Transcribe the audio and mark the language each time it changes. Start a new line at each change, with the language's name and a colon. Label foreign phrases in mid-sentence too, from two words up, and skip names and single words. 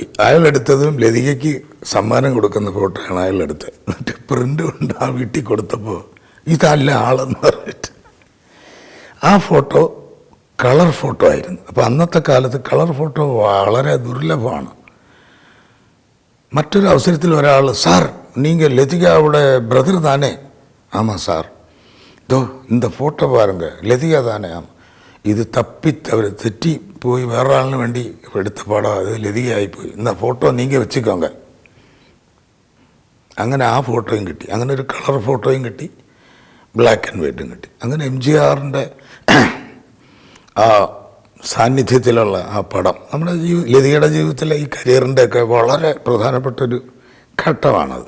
Malayalam: അയാളെടുത്തതും ലതികയ്ക്ക് സമ്മാനം കൊടുക്കുന്ന ഫോട്ടോയാണ് അയാളെടുത്തത്. എന്നിട്ട് പ്രിൻ്റ് കൊണ്ട് ആ വീട്ടിൽ കൊടുത്തപ്പോൾ ഇതല്ല ആളെന്ന് പറഞ്ഞിട്ട് ആ ഫോട്ടോ കളർ ഫോട്ടോ ആയിരുന്നു. അപ്പോൾ അന്നത്തെ കാലത്ത് കളർ ഫോട്ടോ വളരെ ദുർലഭമാണ്. മറ്റൊരു അവസരത്തിൽ ഒരാൾ, സാർ
Tamil: நீங்கள் லதிகாவோட பிரதர் தானே? ஆமாம் சார். இதோ இந்த ஃபோட்டோ பாருங்க, லதிகா தானே? ஆமாம்.
Malayalam: ഇത് തെറ്റി പോയി വേറെ ആളിന് വേണ്ടി എടുത്ത പടം, അത് ലതികയായിപ്പോയി.
Tamil: இந்த ஃபோட்டோ நீங்கள் வெச்சிக்கோங்க.
Malayalam: അങ്ങനെ ആ ഫോട്ടോയും കിട്ടി. അങ്ങനെ ഒരു കളർ ഫോട്ടോയും കിട്ടി,
English: black and white
Malayalam: കിട്ടി. അങ്ങനെ MGRൻ്റെ ആ സാന്നിധ്യത്തിലുള്ള ആ പടം നമ്മുടെ ലതികയുടെ ജീവിതത്തിലെ ഈ കരിയറിൻ്റെയൊക്കെ വളരെ പ്രധാനപ്പെട്ടൊരു ഘട്ടമാണത്.